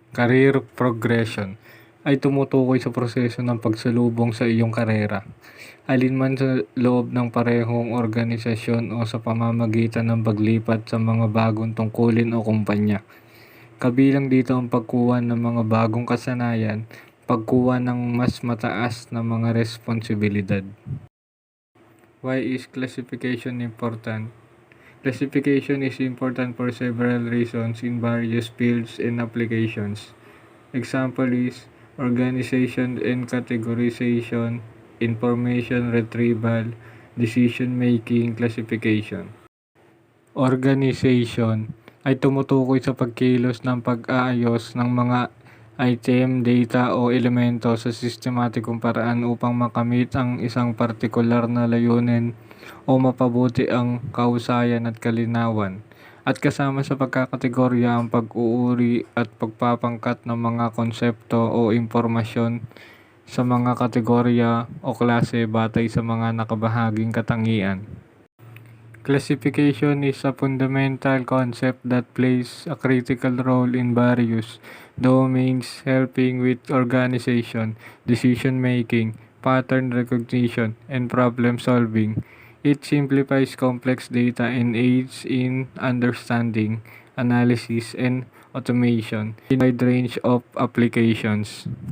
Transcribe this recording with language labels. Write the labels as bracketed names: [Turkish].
[Filipino] Career progression ay tumutukoy sa proseso ng pagsalubong sa iyong karera, alinman sa loob ng parehong organisasyon o sa pamamagitan ng paglipat sa mga bagong tungkulin o kumpanya. Kabilang dito ang pagkuha ng mga bagong kasanayan, pagkuha ng mas mataas na mga responsibilidad. [English] Why is classification important? Classification is important for several reasons in various fields and applications. Example is organization and categorization, information retrieval, decision-making, classification. [Filipino] Organization ay tumutukoy sa pagkilos ng pag-aayos ng mga item, data o elemento sa sistematikong paraan upang makamit ang isang partikular na layunin o mapabuti ang kahusayan at kalinawan. At kasama sa pagkakategorya ang pag-uuri at pagpapangkat ng mga konsepto o impormasyon sa mga kategorya o klase batay sa mga nakabahaging katangian. [English] Classification is a fundamental concept that plays a critical role in various domains, helping with organization, decision-making, pattern recognition, and problem-solving. It simplifies complex data and aids in understanding, analysis, and automation in a wide range of applications.